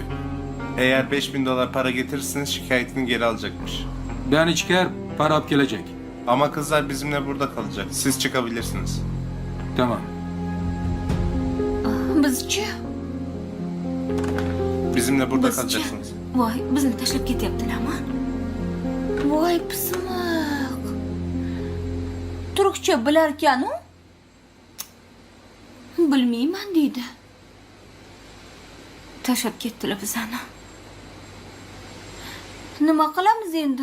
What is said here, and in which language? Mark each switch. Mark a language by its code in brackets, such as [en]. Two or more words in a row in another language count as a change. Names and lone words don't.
[tr] Eğer 5.000 dolar para getirirseniz şikayetini geri alacakmış. Ben çıkar, para alıp gelecek. Ama kızlar bizimle burada kalacak. Siz çıkabilirsiniz. Tamam. [uz] Bizchi? [tr] Bizimle burada [uz] Bizchi? [tr] kalacaksınız. [uz] Voy, bizni tashlab ketyaptilarmi? Voy, pismiq. Turkcha bilarkan-u? Bilmayman deydi. Tashlab ketdilar bizani. Nima qilamiz endi?